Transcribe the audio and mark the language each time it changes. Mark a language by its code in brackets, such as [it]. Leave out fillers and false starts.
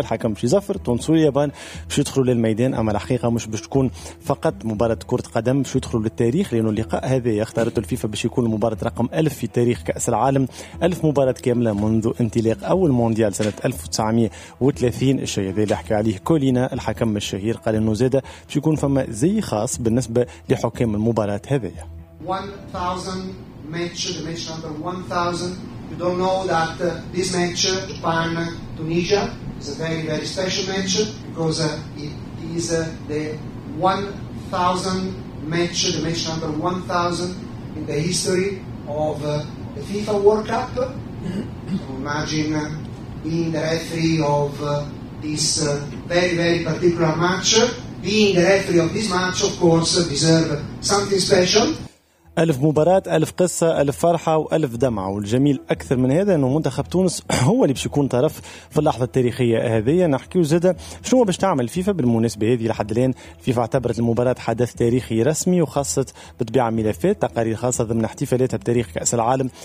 [ar] الحكم شي زفر تونسو اليابان باش يدخلوا للميدان. أما الحقيقة مش باش تكون فقط مباراة كرة قدم، باش يدخلوا للتاريخ، لأنه اللقاء هذا اختارته الفيفا باش يكون مباراة رقم 1000 في تاريخ كأس العالم. 1000 مباراة كاملة منذ انطلاق أول مونديال سنة 1930. الشيء هذا اللي حكى عليه كولينا الحكم الشهير، قال إنه زادة باش يكون فما زي خاص بالنسبة لحكام المباراة هذية. [en] 1000 You don't know that this match, Japan Tunisia, is a very very special match because it is the 1000 match, the match number 1000 in the history of the FIFA World Cup. So imagine being the referee of this very very particular match. Being the referee of this match, of course, deserves something special. [ar] 1000 مباراة، 1000 قصة، 1000 فرحة و1000 دمعة. والجميل أكثر من هذا أنه منتخب تونس هو اللي باش يكون طرف في اللحظة التاريخية هذه. نحكي وزادة شنو باش تعمل فيفا بالمناسبة هذه. لحد الآن فيفا اعتبرت المباراة حدث تاريخي رسمي، وخاصة بطبيعة ملفات تقارير خاصة ضمن احتفالاتها بتاريخ كأس العالم.